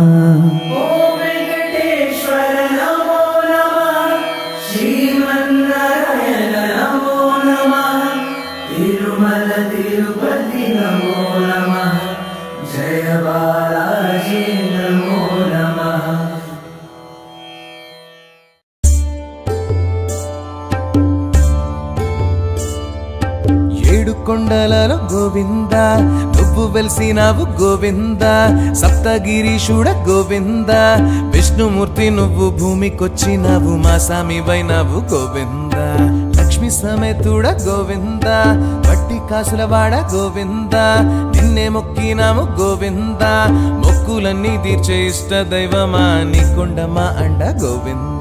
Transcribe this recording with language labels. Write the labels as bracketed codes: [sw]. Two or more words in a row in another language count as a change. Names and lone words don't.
[sa] ॐ वेङ्कटेश्वर नमो नमः। श्रीमन्नारायण नमो नमः। तिरुमल तिरुपति नमो नमः। जय बालाजी नमो नमः। [te] ఏడుకొండలలో గోవింద నువ్వు నువ్వు వెలిసినావు గోవింద సప్తగిరీశుడ గోవింద విష్ణుమూర్తి నువ్వు భూమికొచ్చినావు మా సామివైనావు గోవింద లక్ష్మి సమేతుడ గోవింద వట్టి కాసులవాడ గోవింద నిన్నే మొక్కినాము గోవింద మొక్కులన్నీ తీర్చే ఇష్ట దైవమా నీ కొండమా అండ గోవింద